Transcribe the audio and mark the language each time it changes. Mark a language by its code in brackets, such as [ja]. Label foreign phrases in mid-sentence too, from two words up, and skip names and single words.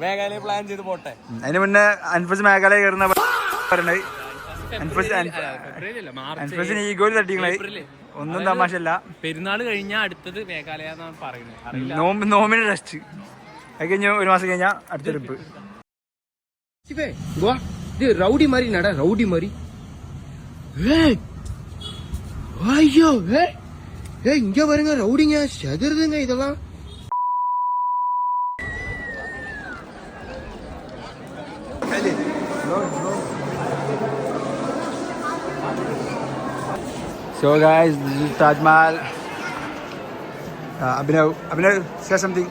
[ml] മേഘാലയ പ്ലാൻ ചെയ്ത് പോട്ടെ. അതിന് മുന്നേ അൻഫസ് മേഘാലയ കയറുന്ന പറയണത്. അൻഫസിന് ഈഗോയിൽ തട്ടിങ്ങളെ ഒന്നും തമാശല്ല. പെരുന്നാൾ കഴിഞ്ഞാൽ അടുത്തത് മേഘാലയ എന്നാണ് പറയുന്നത്. നോമിന് ടെസ്റ്റ് അത് കഴിഞ്ഞ് 1 മാസം കഴിഞ്ഞാ അടുത്ത ട്രിപ്പ്. [ta] ரவுடி மாதிரி நட, ரவுடி மாதிரி. ஐயோ இங்க பாருங்க, ரவுடிங்க செதறுதுங்க இதெல்லாம். [en] So guys, this is Taj Mahal. Abhinav, say something.